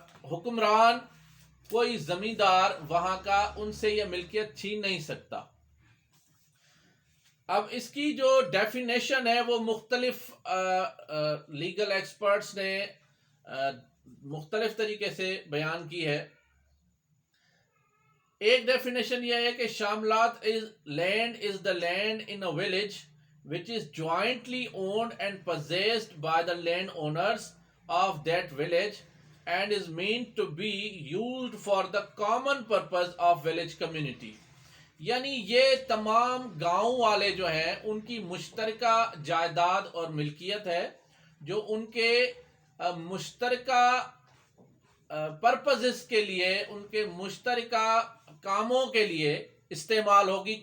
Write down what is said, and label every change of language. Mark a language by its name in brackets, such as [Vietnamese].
[Urdu] حکمران، کوئی زمیندار وہاں کا ان سے یہ ملکیت چھین نہیں سکتا۔ اب اس کی جو ڈیفینیشن ہے وہ مختلف لیگل ایکسپرٹس نے مختلف طریقے سے بیان کی ہے۔ ایک ڈیفینیشن یہ ہے کہ [English] شاملات land is the land in a village which is jointly owned and possessed by the landowners of that village and is meant to be used for the common purpose of village community. [Urdu] یعنی یہ تمام گاؤں والے جو ہیں ان کی مشترکہ جائیداد اور ملکیت ہے جو ان کے مشترکہ پرپزز کے لیے، ان کے مشترکہ کاموں کے لیے استعمال ہوگی.